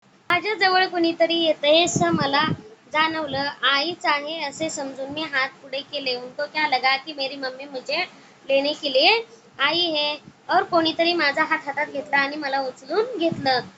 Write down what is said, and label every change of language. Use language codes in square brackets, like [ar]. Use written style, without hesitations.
[mr] माझ्या जवळ कोणीतरी येतंय असं मला जाणवलं. आईच आहे असे समजून मी हात पुढे केले. [hi] उनको क्या लगा कि मेरी मम्मी मुझे लेने के लिए आई है. और [mr] कोणीतरी माझा हात हातात घेतला आणि मला उचलून घेतलं.